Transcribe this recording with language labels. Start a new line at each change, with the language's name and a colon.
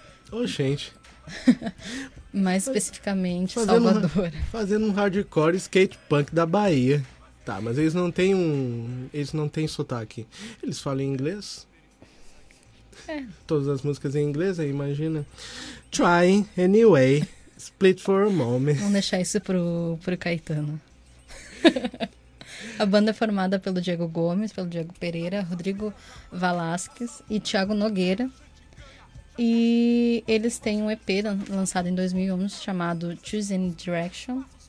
Portuguese: Ô, gente. Mais especificamente, fazendo Salvador. Fazendo um hardcore skate punk da Bahia. Tá, mas eles não têm eles não têm sotaque. Eles falam em inglês? É. Todas as músicas em inglês, aí imagina.
English: Trying anyway, split for a moment.
Portuguese: Vamos deixar isso pro Caetano. A banda é formada pelo Diego Gomes, pelo Diego Pereira, Rodrigo Velasquez e Thiago Nogueira. E eles têm um EP lançado em 2011 chamado Choosing Direction.